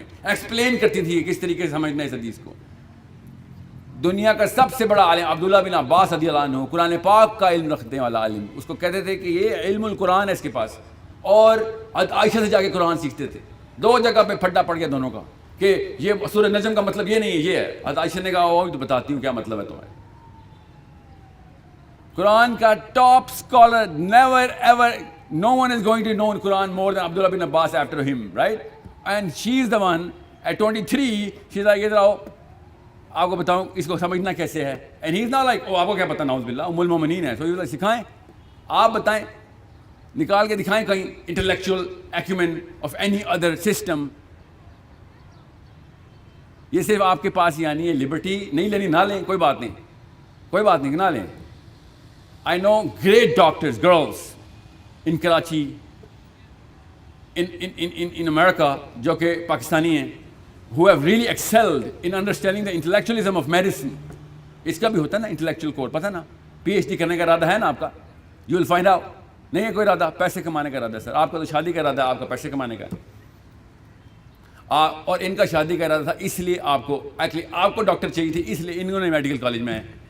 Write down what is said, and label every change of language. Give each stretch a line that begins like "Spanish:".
Urdu: ہمیں ایکسپلین کرتی تھی کس طریقے سے سمجھنا ہے اس حدیث کو. دنیا کا سب سے بڑا عالم عبداللہ بن عباس رضی اللہ عنہ، قرآن پاک کا علم رکھنے والا عالم، اس کو کہتے تھے کہ یہ علم القرآن ہے اس کے پاس. اور عائشہ سے جا کے قرآن سیکھتے تھے. 2 جگہ پہ پھڈا پڑ گیا دونوں کا کہ یہ سورہ نجم کا مطلب یہ نہیں ہے، یہ ہے. عائشہ نے کہا وہ تو بتاتی ہوں کیا مطلب ہے تمہیں. قرآن کا top scholar,
English: Never ever, no one is going to know Quran more than Abdullah bin Abbas after him, right? And she is the one at 23 she's like
Urdu: ادھر آؤ آپ کو بتاؤں اس کو سمجھنا کیسے ہے.
English: And he's not like
Urdu: آپ کو کیا پتہ، نعوذ باللہ، ام المومنین ہے.
English: So he's like
Urdu: سکھائیں، آپ بتائیں، نکال کے دکھائیں کہیں intellectual Acumen of any other system. یہ صرف آپ کے پاس ہی آنی ہے. لبرٹی نہیں لینی، نہ لیں، کوئی بات نہیں، کوئی بات نہیں، نہ لیں.
English: I know great doctors, girls in Karachi, in America,
Urdu: جو کہ پاکستانی ہیں,
English: who have really excelled in understanding the intellectualism of medicine.
Urdu: اس کا بھی ہوتا ہے نا انٹلیکچوئل کوڈ، پتہ نا. PhD کرنے کا ارادہ ہے نا آپ کا؟
English: You will find out.
Urdu: نہیں ہے کوئی ارادہ، پیسے کمانے کا ارادہ ہے سر. آپ کا تو شادی کا ارادہ ہے، آپ کا پیسے کمانے کا. اور ان کا شادی کا ارادہ تھا، اس لیے آپ کو ایکچولی آپ کو ڈاکٹر چاہیے تھی، اس لیے انہوں نے میڈیکل کالج میں.